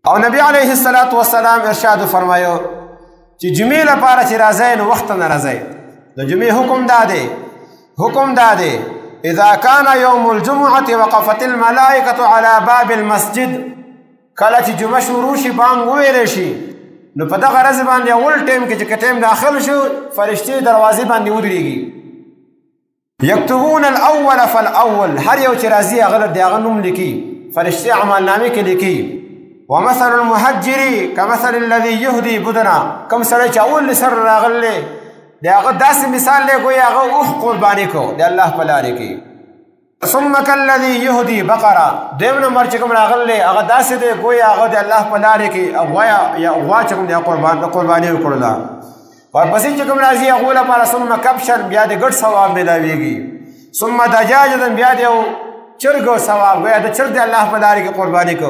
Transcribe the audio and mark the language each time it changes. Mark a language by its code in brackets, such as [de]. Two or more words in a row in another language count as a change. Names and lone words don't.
[ps] او نبی [ar] علیه الصلاة والسلام [ps] ارشاد فرمایو چې جمعې لپاره چې راځئ نو وخت نه راځئ. د جمعې حکم دا دی [ar] اذا كان يوم الجمعة وقفت الملائكة على باب المسجد. [ps] کله چې جمعه شروع شي بانګ وویلی شي نو په دغه ورځ باندې اول ټیم کې چې ټیم داخل شو فرشتې دروازې باندې ودرېږي. [ar] یکتبون الاول فالاول، [ps] هر یو چې راځي هغه د هغه نوم لیکي، فرشتې عملنامې کې لیکي. [ar] ومثل المهجر كمثل الذي يهدي بدنا، [ps] کوم سړی چې اول سر راغلی د هغه داسې مثال دی ګویا هغه اوښ قرباني کو د الله په لارې کې. [ar] ثم كالذي يهدي بقره، [ps] دویم نمبر چې کوم راغلی هغه داسې دی ګویا هغه د الله په لارې کې غوا چې کوم دی قرباني وکړله. ورپسې چې کوم راځي هغو لپاره [ar] ثم کبشن، [ps] بیا د ګډ ثواب میلاویږي. [ar] ثم دجاجتن، [ps] بیا د یو چرګ ثواب ګویا د چرګ د الله په لارې کې قرباني کو.